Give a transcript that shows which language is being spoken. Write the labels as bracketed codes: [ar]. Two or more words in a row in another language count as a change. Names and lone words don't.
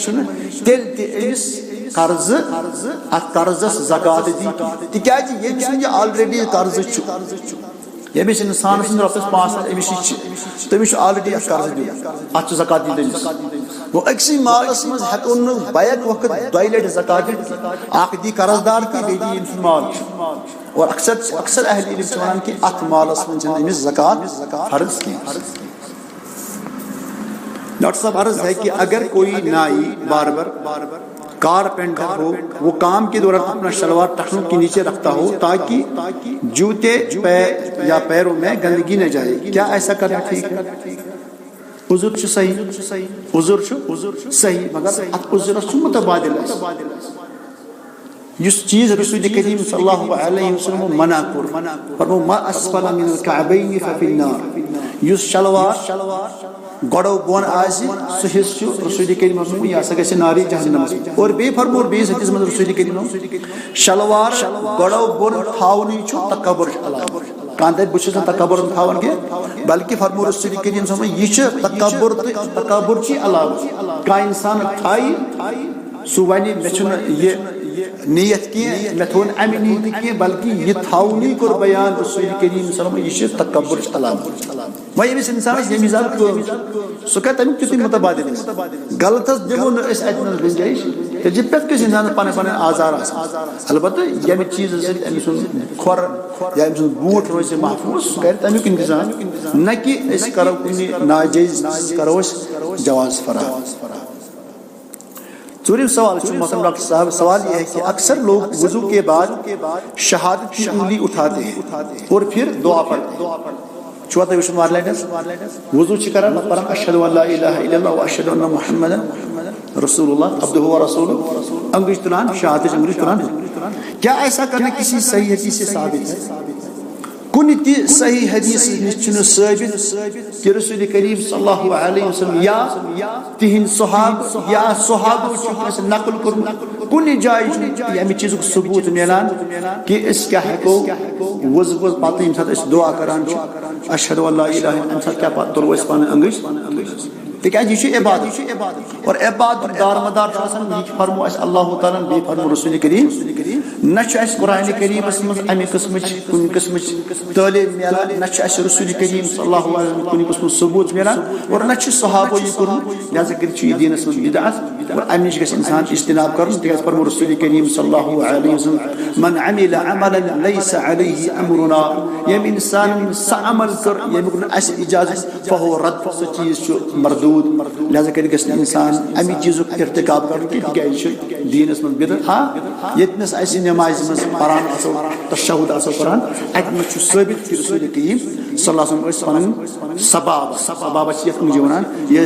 [ks] چھُنہٕ تیٚلہِ تہِ أمِس قرضہٕ اتھ قرضس زکات دِنۍ تِکیازِ ییٚمِس نہٕ یہِ آلریڈی قرضہٕ چھُ ییٚمِس انسانس رۄپیس 5 لچھ أمِس نِش چھِ تٔمِس چھُ آلریڈی اتھ قرضہٕ دیُن اتھ چھُ زکات دِنۍ تٔمِس گوٚو أکسٕے مالس منٛز ہٮ۪کو نہٕ بیک وقت 2 لٹہِ زکات دِتھ اکھ دی قرضدار تہِ بیٚیہِ دی ییٚمہِ سُنٛد مال چھُ اور اکثر اہل علم چھِ ونان کہِ اتھ مالس منٛز چھنہٕ أمِس زکات فرض کینٛہہ [ur] ڈاکٹر صاحب عرض ہے کہ اگر کوئی نائی باربر کارپینٹر ہو وہ کام کے دوران اپنا شلوار ٹخنوں کے نیچے رکھتا ہو تاکہ جوتے یا پیروں میں گندگی نہ جائے کیا ایسا کرنا ٹھیک ہے [ks] عذر چھُ صحیح عذر چھُ صحیح مگر اتھ عذرس چھُ متبادل یُس چیز رسول کریم صلی اللہ علیہ وسلم منع کوٚر فرمو [ar] ما اسفل من الكعبین ففی النار [ks] یُس شلوار گۄڈو بۄن آسہِ سُہ حصہٕ چھُ رسول کریم صلی یہِ ہسا گژھِ نارِ جہنمس اور بیٚیہِ فرمو بیٚیِس حدیثس منٛز رسول کریم شلوار گۄڈو بۄن تھاونٕے چھُ تکبر علاوٕ کانٛہہ دپہِ بہٕ چھُس نہٕ تکبر تھاوان کینٛہہ بلکہِ فرمو رسول کریم صلی یہِ چھُ تکبر تہٕ تکبرچی علاوٕ کانٛہہ انسان تھایہِ سُہ وَنہِ مےٚ چھُنہٕ یہِ نیت کینٛہہ مےٚ تھوٚو نہٕ اَمہِ نیتہِ کینٛہہ بلکہِ یہِ تھاونٕے کوٚر بیان رسول کریم صلی اللہ علیہ وسلم یہِ چھُ تکبرٕچ علامت وۄنۍ ییٚمِس انسانس ییٚمہِ حسابہٕ کٲم چھِ سُہ کرِ تمیُک تیُتھُے متبادل غلطس دِمو نہٕ أسۍ اتہِ نس گُنجٲیِش تیٚلہِ چھِ پرٛٮ۪تھ کٲنٛسہِ انسانس پنٕنۍ پنٕنۍ آزار آسان البتہ ییٚمہِ چیٖزٕ سۭتۍ أمۍ سُنٛد کھۄر یا أمۍ سُنٛد بوٗٹھ روزِ محفوٗظ سُہ کرِ تمیُک انتظام نہ کہ أسۍ کرو کُنہِ ناجٲیز کرو أسۍ جواز فراہم ژوٗرِم سوال چھُ محترم ڈاکٹر صاحب [ur] سوال یہ ہے کہ اکثر لوگ وضو کے بعد شہادت کی انگلی اٹھاتے ہیں اور پھر دعا پڑھتے ہیں [ks] چھُوا تۄہہِ وٕچھمُت واریاہ لٹہِ وضو چھِ کران پران [ar] اشہد ان لا الہ الا اللہ واشہد ان محمدا رسول اللہ عبدہ ورسولہ [ks] انگلی تلان شہادتٕچ انگلی تلان [ur] کیا ایسا کرنا کسی صحیح حدیث سے ثابت ہے [ks] کُنہِ تہِ صحیح حدیث نِش چھُنہٕ ثٲبت کہ رسول کریم صلی اللہ علیہ وسلم یا تِہنٛدۍ صحابہ یا صحابو چھُ کٲنٛسہِ نقل کوٚرمُت کُنہِ جایہِ چھُنہٕ ییٚمہِ چیٖزُک ثبوٗت مِلان کہ أسۍ کیٛاہ ہٮ۪کو وضو پتہٕ ییٚمہِ ساتہٕ أسۍ دعا کران چھِ [ar] اشہدُ ان لا الہ [ks] اَمہِ ساتہٕ کیٛاہ پتہٕ تُلو أسۍ پنٕنۍ انگٔچھ تِکیازِ یہِ چھُ عبادت اور عبادت دار مدار چھُ آسان یہِ فرمو اَسہِ اللہ تعالیٰ ہن بیٚیہِ فرمو رسول کریم نہ چھُ اَسہِ قرآنِ کریٖمَس منٛز اَمہِ قٕسمٕچ کُنہِ قٕسمٕچ تعلیٖم میلان نہ چھُ اَسہِ رسوٗلِ کریٖم صلی اللہ علیہ وسلم کُنہِ قٕسمُک ثبوٗت میلان اور نہ چھُ صحابو یہِ کوٚرمُت لہذا کٔرِتھ چھُ یہِ دیٖنَس منٛز بدعت اور اَمہِ نِش گژھِ اِنسان اجتناب کَرُن تِکیٛازِ فرمو رسوٗلِ کریٖم صلی اللہ علیہ وسلم [ar] من عمل عملا ليس عليه امرنا [ks] ییٚمہِ اِنسانن سۄ عمل کٔر ییٚمیُک نہٕ اَسہِ اِجازت [ar] فهو رد [ks] سُہ چیٖز چھُ مردوٗد لہذا کٔرِتھ گژھِ نہٕ اِنسان اَمہِ چیٖزُک ارتقاب کَرُن کینٛہہ تِکیٛازِ یہِ چھُ دیٖنَس منٛز بدعت ہاں ییٚتنَس اَسہِ نٮ۪مازِ منٛز پران آسو تشہُد آسو پران اَتہِ منٛز چھُ ثٲبت کہِ رسوٗلِ کریم صلی اللہ علیہ وسلم ٲسۍ پنٕنۍ سبابہ چھِ یَتھ انگجہِ وَنان یہِ